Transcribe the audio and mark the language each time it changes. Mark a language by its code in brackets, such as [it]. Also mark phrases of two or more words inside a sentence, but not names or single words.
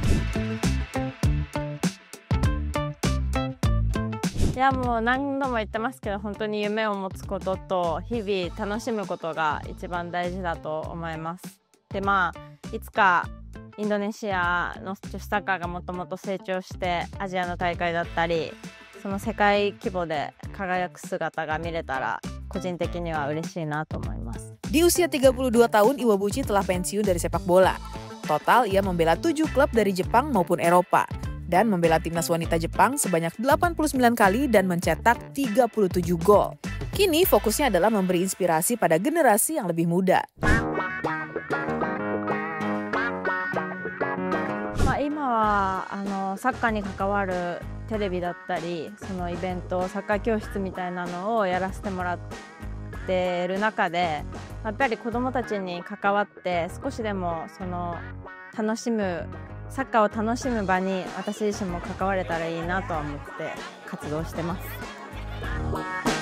[ja] いやもう何度も言ってますけど、本当に夢を持つことと日々楽しむことが一番大事だと思います。でいつかインドネシアの女子サッカーがもっともっと成長してアジアの大会だったり世界規模で輝く姿が見れたら個人的には嬉しいなと思います。 [id] Di usia 32 tahun, Iwabuchi telah pensiun dari sepak bola. Total, ia membela 7 klub dari Jepang maupun Eropa dan membela timnas wanita Jepang sebanyak 89 kali dan mencetak 37 gol. Kini fokusnya adalah memberi inspirasi pada generasi yang lebih muda. [ja] 今ははサッカーに関わるテレビだったり、そのイベント、サッカー教室みたいなのをやらせてもらってる中で、やっぱり子どもたちに関わって少しでもそのサッカーを楽しむ場に私自身も関われたらいいなとは思って活動してます。